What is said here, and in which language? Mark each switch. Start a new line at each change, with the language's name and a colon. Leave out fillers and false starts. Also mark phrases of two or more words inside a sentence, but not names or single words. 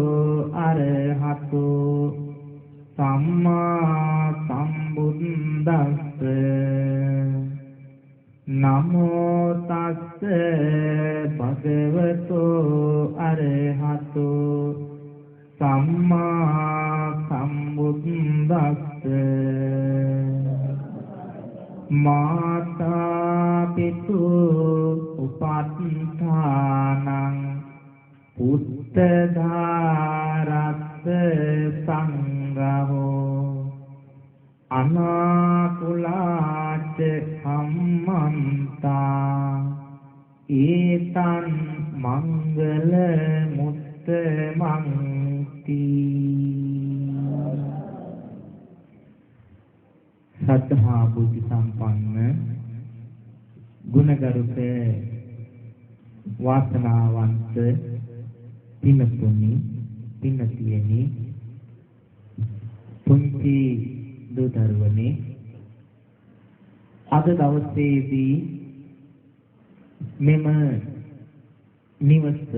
Pali: අරහතෝ සම්මා සම්බුද්දස්ස නමෝ තස්ස භගවතු අරහතෝ සම්මා සම්බුද්දස්ස මාතා පිතු උපත්ථානං පුත්තධාරස්ස සංඝෝ අනාකුලාච සම්මන්තා ඒතං මංගල මුත්තමන්ති
Sinhala: සද්ධා බුද්ධ සම්පන්න ගුණගරුක වාසනාවන්ත පින්තුනි පින්තියනි පුංචි දුදරුවනි අද දවසේදී මෙම නිවස